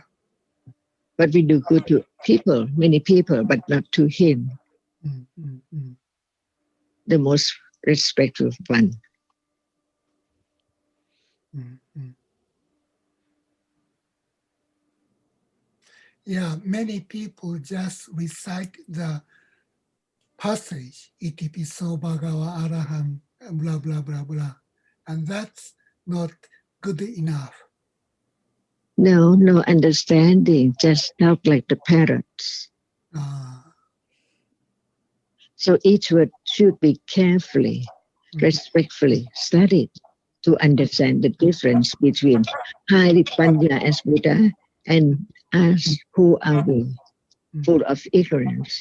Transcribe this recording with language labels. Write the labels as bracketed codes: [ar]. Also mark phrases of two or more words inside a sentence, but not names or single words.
[en] But we do good to people, many people, but not to him, the most respectful one. Yeah, many people just recite the passage, [pi] iti piso bhagava araham, [en] blah, blah, blah, blah. And that's not good enough. No understanding, just talk like the parrots. So each word should be carefully, respectfully studied to understand the difference between highly panya as Buddha and us who are we, full of ignorance.